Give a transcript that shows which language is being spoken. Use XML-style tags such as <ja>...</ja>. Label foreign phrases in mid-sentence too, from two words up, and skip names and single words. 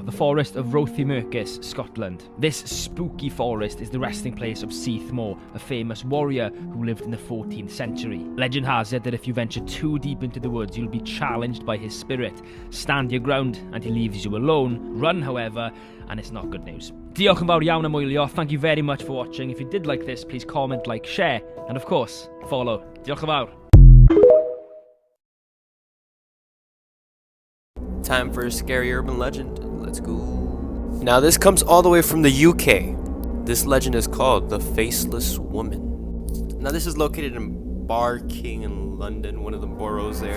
<en>The Forest of Rothiemurchus, Scotland. This spooky forest is the resting place of Seathmore, a famous warrior who lived in the 14th century. Legend has it that if you venture too deep into the woods, you'll be challenged by his spirit. Stand your ground and he leaves you alone. Run, however, and it's not good news.</en> <cy>Diolch yn fawr iawn am wylio.</cy> <en>Thank you very much for watching. If you did like this, please comment, like, share, and of course, follow.</en> <cy>Diolch yn fawr.</cy> <en>Time for a scary urban legend. Let's go. Now this comes all the way from the UK. This legend is called the Faceless Woman. Now this is located in Barking in London, one of the boroughs there.</en>